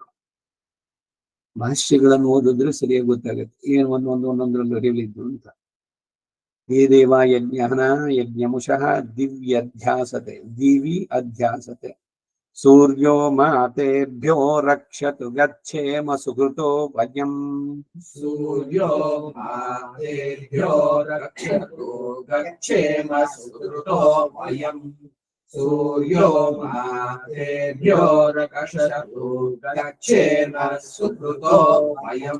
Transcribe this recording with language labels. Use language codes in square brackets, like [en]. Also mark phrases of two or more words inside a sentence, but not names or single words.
[kn] ಭಾಷ್ಯಗಳನ್ನು ಓದಿದ್ರೆ ಸರಿಯಾಗಿ ಗೊತ್ತಾಗತ್ತೆ ಏನ್ ಒಂದೊಂದ್ರಲ್ಲೂ ಹೇಳಿದ್ದು ಅಂತ. [sa] ಹೇ ದೇವ ಯಜ್ಞಹನ ಯಜ್ಞಮುಷಃ ದಿವ್ಯಧ್ಯಾಸತೆ, ದಿವಿ ಅಧ್ಯಾಸತೆ. ಸೂರ್ಯೋ ಮಾತೇಭ್ಯೋ ರಕ್ಷತು ಗಚ್ಚೇಮ ಸುಕೃತೋ ವಯಂ. सूर्यो मातेभ्यो रक्षतु गच्छेम सुकृतो वयम्. सूर्यो मातेभ्यो रक्षतु गच्छेम सुकृतो वयम्.